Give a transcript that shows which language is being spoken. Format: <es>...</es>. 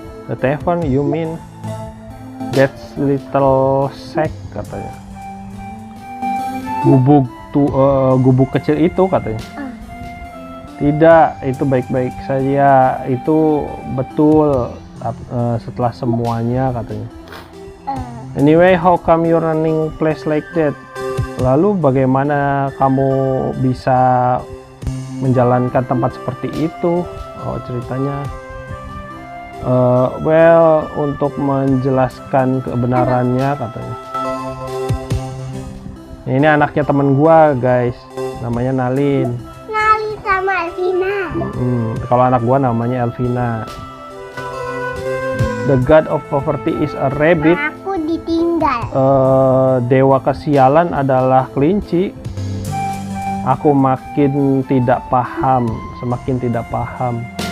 <en>The tavern, you mean that's little shack katanya.</en> <id>Gubuk kecil itu katanya. Tidak, itu baik-baik saja. Itu betul setelah semuanya katanya.</id> <en>Anyway, how come you running place like that?</en> <id>Lalu bagaimana kamu bisa menjalankan tempat seperti itu? Oh, ceritanya. Well, untuk menjelaskan kebenarannya katanya. Ini anaknya temen gua, guys. Namanya Nalin. Nalin sama Elvina. Kalau anak gua namanya Elvina.</id> <en>The god of poverty is a rabbit.</en> <id>Aku ditinggal. Dewa kesialan adalah kelinci. Aku makin tidak paham, semakin tidak paham.</id>